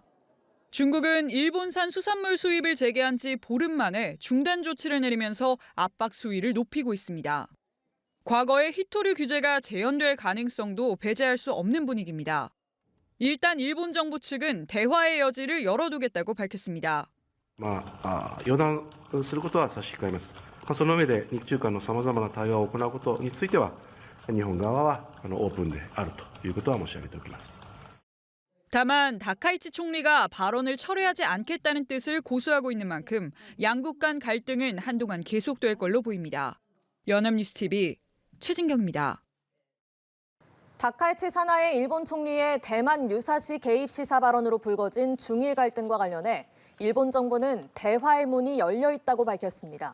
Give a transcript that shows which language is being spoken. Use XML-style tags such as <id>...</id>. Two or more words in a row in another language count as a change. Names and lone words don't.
<ko>중국은 일본산 수산물 수입을 재개한 지 보름 만에 중단 조치를 내리면서 압박 수위를 높이고 있습니다. 과거의 히토류 규제가 재연될 가능성도 배제할 수 없는 분위기입니다. 일단 일본 정부 측은 대화의 여지를 열어두겠다고 밝혔습니다.</ko> <ja>予断することは差し控えます。その上で日中間のさまざまな対話を行うことについては日本側はオープンであるということは申し上げておきます。</ja> <ko>다만 다카이치 총리가 발언을 철회하지 않겠다는 뜻을 고수하고 있는 만큼 양국 간 갈등은 한동안 계속될 걸로 보입니다. 연합뉴스TV 최진경입니다. 다카이치 산하의 일본 총리의 대만 유사시 개입 시사 발언으로 불거진 중일 갈등과 관련해 일본 정부는 대화의 문이 열려 있다고 밝혔습니다.</ko>